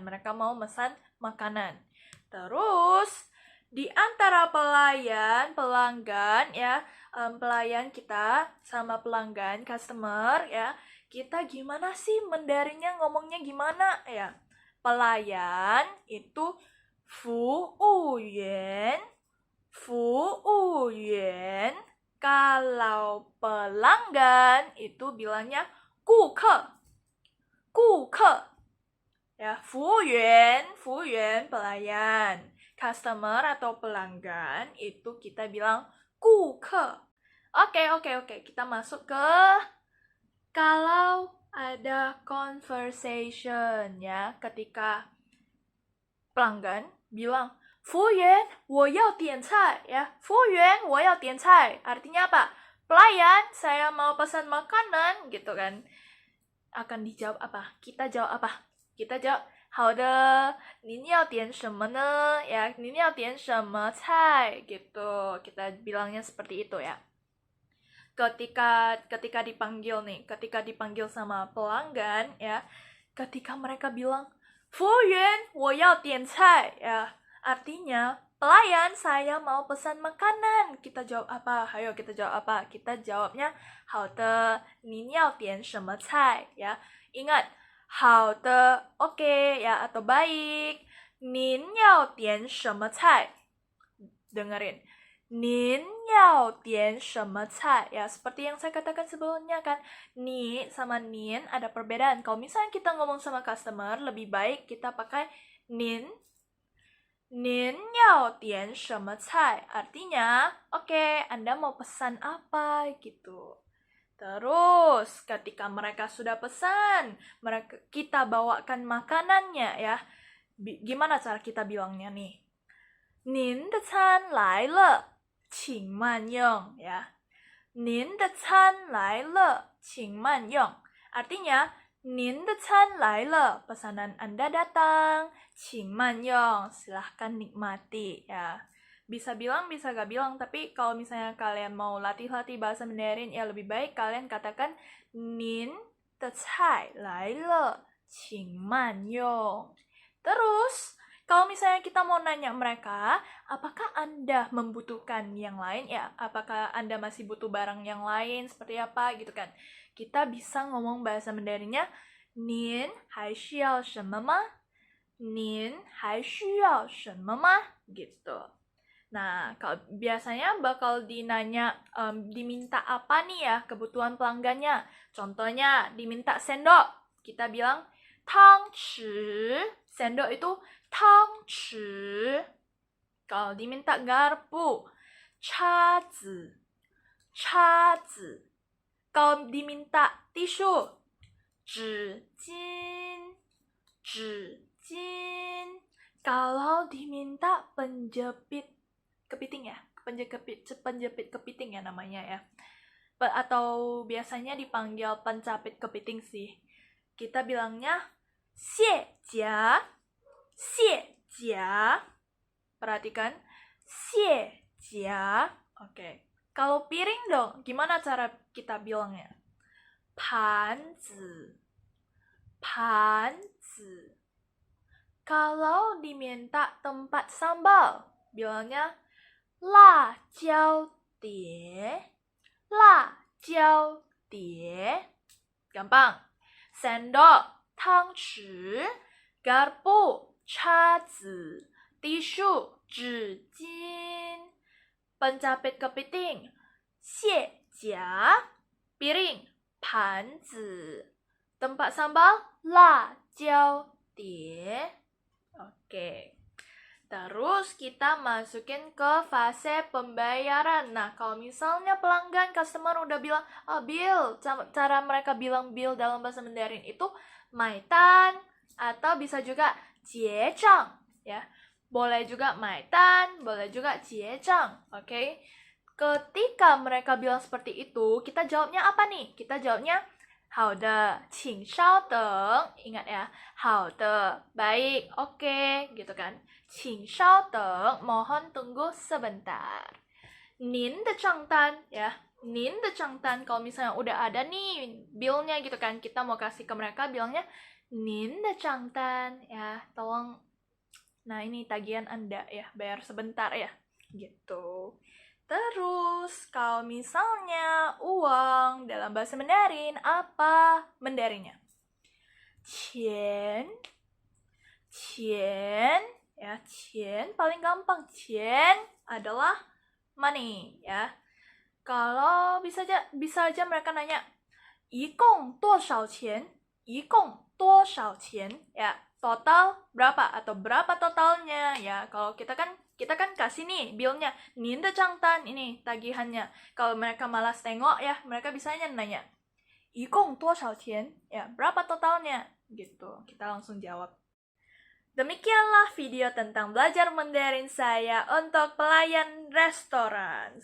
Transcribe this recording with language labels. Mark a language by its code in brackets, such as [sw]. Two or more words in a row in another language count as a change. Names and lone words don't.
[id] Mereka mau pesan makanan. Terus di antara pelanggan ya, pelayan kita sama pelanggan, customer ya, kita gimana sih Mandarinnya, ngomongnya gimana ya? Pelayan itu 服务员. Kalau pelanggan itu bilangnya 顾客. Ya, 服务员 pelayan. Customer atau pelanggan itu kita bilang 顾客. Oke. Kita masuk ke kalau ada conversation ya, ketika pelanggan bilang [zh] 服务员我要点菜 [id] ya. [zh] 服务员我要点菜 [id] artinya apa? Pelayan, saya mau pesan makanan gitu kan. Akan dijawab apa? Kita jawab apa? Kita jawab [zh] 好的，您要点什么呢? Ya, 您要点什么菜 gitu. [id] Kita bilangnya seperti itu ya. Ketika dipanggil sama pelanggan ya, ketika mereka bilang [zh] 服务员我要点菜 [id] ya, artinya Pelayan, saya mau pesan makanan. Kita jawab apa? Ayo kita jawab apa? Kita jawabnya [zh] 好的，您要点什么菜 [id] ya. Ingat, [zh] 好的, [id] oke ya atau baik. [zh] 您要点什么菜? Dengerin. 您要点什么菜 [id] ya, seperti yang saya katakan sebelumnya kan. Ni sama nin ada perbedaan. Kalau misalnya kita ngomong sama customer, lebih baik kita pakai nin. [zh] 您要点什么菜? [id] Artinya, oke, Anda mau pesan apa gitu. Terus, ketika mereka sudah pesan, kita bawakan makanannya ya. Gimana cara kita bilangnya nih? [zh] 您的餐来了，请慢用 ya. 您的餐来了，请慢用. Artinya, 您的餐来了, [id] pesanan Anda datang, [zh] 请慢用, [id] silahkan nikmati ya. Bisa bilang, bisa gak bilang, tapi kalau misalnya kalian mau latih-latih bahasa Mandarin, ya lebih baik kalian katakan [zh] 您的菜来了，请慢用. [id] Terus, kalau misalnya kita mau nanya mereka, apakah Anda membutuhkan yang lain? Ya, apakah Anda masih butuh barang yang lain? Seperti apa gitu kan? Kita bisa ngomong bahasa Mandarinnya, [zh] 您还需要什么吗? 您还需要什么吗? [id] Gitu. Nah, kalau biasanya bakal diminta apa nih ya kebutuhan pelanggannya. Contohnya, diminta sendok. Kita bilang, [zh] 汤匙. [id] Sendok itu 汤匙. Kalau diminta garpu, [zh] 叉子. 叉子. [id] Kalau diminta tisu, [zh] 纸巾. 纸巾. [id] Kalau diminta penjepit kepiting ya, penjepit kepiting ya namanya ya. Atau biasanya dipanggil pencapit kepiting sih. Kita bilangnya 卸甲. [zh] 卸甲. Perhatikan, 卸甲. [id] Oke. Kalau piring dong, gimana cara kita bilangnya? [zh] 盘子. 盘子. [id] Kalau diminta tempat sambal, bilangnya 辣椒碟. [zh] 辣椒碟. [id] Gampang. Sendok, [zh] 汤匙, garpu, 叉子, tisu, 纸巾. [id] Pencapit kepiting, [zh] 卸甲. [id] Piring, 盘子. Tempat sambal, [zh] 辣椒碟. [id] Oke. Terus kita masukin ke fase pembayaran. Nah, kalau misalnya pelanggan, customer udah bilang, bill. Cara mereka bilang bill dalam bahasa Mandarin itu 买单 atau bisa juga 结账 ya. Boleh juga 买单, boleh juga 结账. Oke. Ketika mereka bilang seperti itu, kita jawabnya apa nih? Kita jawabnya [zh] 好的，请稍等. [id] Ingat ya, [zh] 好的, [id] baik, oke, gitu kan. [zh] 请稍等, [id] mohon tunggu sebentar. [zh] 您的账单 ya. 您的账单, [id] kalau misalnya udah ada nih bill-nya gitu kan, kita mau kasih ke mereka, bilangnya [zh] 您的账单 [id] ya. Tolong, nah ini tagihan Anda ya, bayar sebentar ya, gitu. Terus, kalau misalnya uang dalam bahasa Mandarin, apa Mandarinnya? [zh] 钱, 钱, ya, 钱, [id] paling gampang. 钱 adalah money, ya. Kalau bisa aja mereka nanya, [zh] 一共多少钱? 一共多少钱? [id] Ya, total berapa atau berapa totalnya ya. Kalau kita kan kasih nih bill-nya, [zh] 您的账单, [id] ini tagihannya. Kalau mereka malas tengok ya, mereka bisanya nanya, [zh] 一共多少钱? [id] Ya, berapa totalnya? Gitu. Kita langsung jawab. Demikianlah video tentang belajar Mandarin saya untuk pelayan restoran.